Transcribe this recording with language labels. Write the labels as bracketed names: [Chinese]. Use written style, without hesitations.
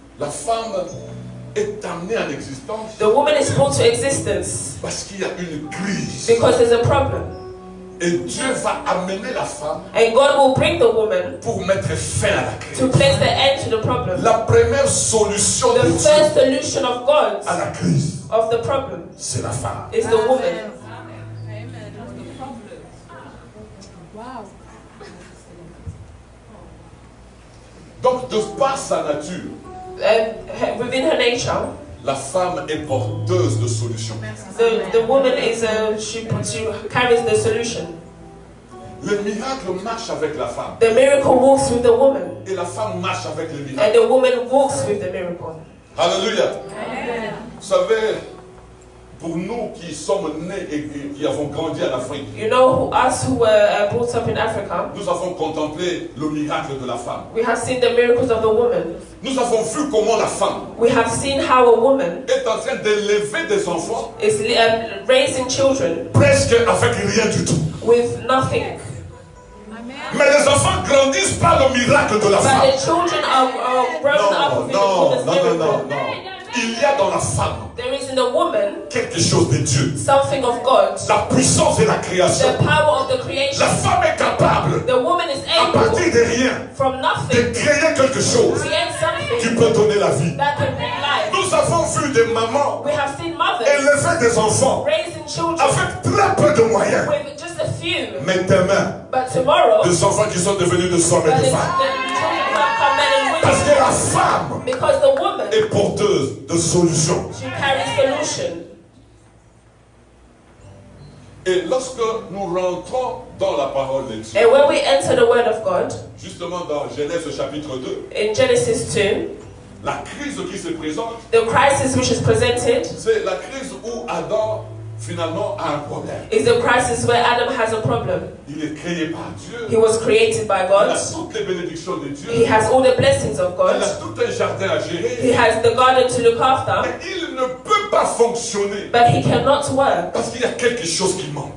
[French] La femme est amenée en existence [English] the woman is brought to existence [French] parce qu'il y a une crise. [English] because there's a problem. [French] Et Dieu va amener la femme [English] And God will bring the woman [French] pour mettre fin à la crise. [English] to place the end to the problem. [French] La première solution de [English] The [French] Dieu [English] first solution of God [French] à la crise, [English] of the problem [French] c'est la femme. [English] is the woman. [French] Donc, de par sa nature, [English] Within her nature, [French] la femme est porteuse de solutions. [English] the woman is she carries the solution. [French] Le miracle marche avec la femme. [English] The miracle walks with the woman, [French] Et la femme marche avec le miracle. [English] and the woman walks with the miracle. [French] Alléluia. Vous savez, pour nous qui sommes nés et qui avons grandi en Afrique, [English] You know, us who were brought up in Africa, [French] nous avons contemplé le miracle de la femme. [English] we have seen the miracles of the woman. [French] Nous avons vu comment la femme [English] We have seen how a woman [French] est en train d'élever des enfants [English] is raising children [French] presque avec rien du tout. [English] with nothing. [French] Mais les enfants grandissent par le miracle de la [English] But [French] femme. [English] the children are grown up with the woman's miracle. [French] Il y a dans la femme [English] There is in the woman [French] quelque chose de Dieu. [English] something of God. [French] La puissance de la création. [English] The power of the [French] La [English] creation. [French] femme est capable, [English] The woman is [French] à partir [English] able [French] de rien, [English] from [French] de [English] nothing [French] créer quelque chose [English] create [French] qui [English] something [French] peut donner la vie. [English] that can bring life. [French] Nous avons vu des mamans [English] We have seen mothers [French] élever des enfants [English] raising children [French] avec très peu de moyens. [English] with just a few. [French] Mais demain, [English] But tomorrow, [French] des enfants qui sont devenus des hommes et [English] the [French] des [English] children [French] femmes. [English] have come men and [French] Parce [English] women. [French] que la femme [English] Because the woman, [French] est porteuse de solutions. [English] she carries solution. [French] Et lorsque nous rentrons dans la parole de Dieu, [English] And when we enter the Word of God, [French] justement dans Genèse chapitre 2, [English] in Genesis 2, [French] la crise qui se présente, [English] the crisis which is presented [French] c'est la crise où Adam finalement a un problème. [English] is the crisis where Adam has a problem. [French] Il est créé par Dieu. [English] He was created by [French] Il [English] God. [French] a toutes les bénédictions de Dieu. [English] He has all the blessings of [French] Il [English] God. [French] a tout un jardin à gérer. [English] He has the garden to look after, [French] Mais il ne peut pas fonctionner [English] but he cannot work [French] parce qu'il y a quelque chose qui manque.